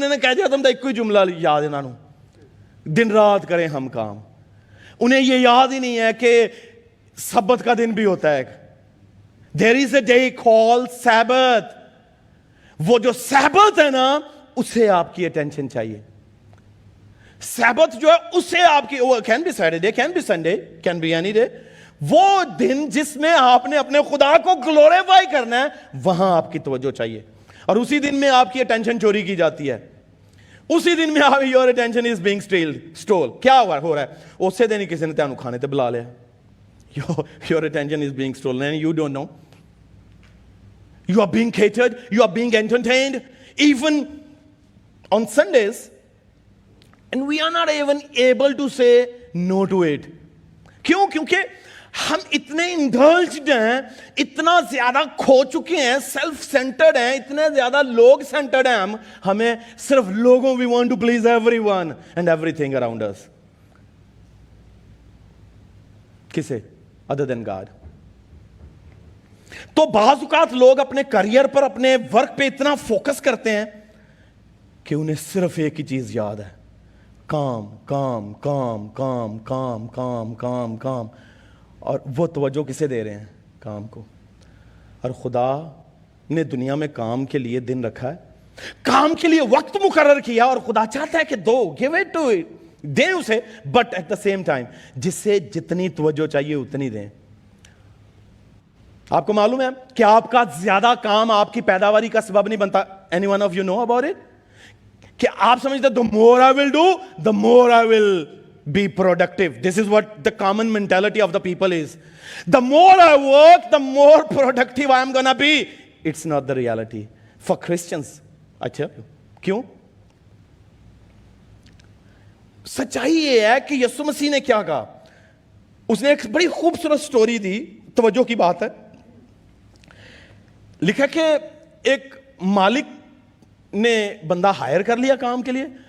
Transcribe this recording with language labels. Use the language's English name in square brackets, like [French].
[Urdu] انہوں نے کہہ دیا تم ایک ہی جملہ یاد ہے انہوں دن رات کریں ہم کام. انہیں یہ یاد ہی نہیں ہے کہ سبت کا دن بھی ہوتا ہے. [English] there is a day called Sabbath. [Urdu] وہ جو سبت ہے نا اسے آپ کی اٹینشن چاہیے. سبت جو ہے اسے آپ کی, [English] can be Saturday, can be Sunday, can be any day. [Urdu] وہ دن جس میں آپ نے اپنے خدا کو گلوریفائی کرنا ہے وہاں آپ کی توجہ چاہیے. اور اسی دن میں آپ کی اٹینشن چوری کی جاتی ہے. اسی دن میں آپ [English] your attention is being stole. [Urdu] کیا ہو رہا ہے؟ اسی دن ہی کسی نے [Punjabi] تینوں کھانے تے بلا لیا. [English] Your attention is being stolen and you don't know. You are being catered, you are being entertained even on Sundays, and we are not even able to say no to it. [Urdu] کیوں؟ کیونکہ ہم اتنے indulged ہیں, اتنا زیادہ کھو چکے ہیں, self centred ہیں, اتنے زیادہ لوگ سینٹرڈ ہیں. ہمیں صرف لوگوں, [English] we want to please everyone and everything around us. [Urdu] کسے [English] other than God. [Urdu] تو بعض اوقات لوگ اپنے کریئر پر, اپنے ورک پہ اتنا فوکس کرتے ہیں کہ انہیں صرف ایک ہی چیز یاد ہے, کام کام کام کام کام کام کام کام. اور وہ توجہ کسے دے رہے ہیں؟ کام کو. اور خدا نے دنیا میں کام کے لیے دن رکھا ہے, کام کے لیے وقت مقرر کیا, اور خدا چاہتا ہے کہ دو, [English] give it to it, [Urdu] دیں اسے, [English] but at the same time [Urdu] جس سے جتنی توجہ چاہیے اتنی دیں. آپ کو معلوم ہے کہ آپ کا زیادہ کام آپ کی پیداواری کا سبب نہیں بنتا. [English] Any one of you know about it? [Urdu] کہ آپ سمجھتے [English] the more I will do, the more I will be productive. This is what the common mentality of the people is. The more I work, the more productive I am gonna be. It's not the reality for Christians. I tell you. [Urdu] کیوں؟ سچائی یہ ہے کہ یسوع مسیح نے کیا کہا. اس نے ایک بڑی خوبصورت سٹوری دی, توجہ کی بات ہے. لکھا کہ ایک مالک نے بندہ ہائر کر لیا کام کے لیے.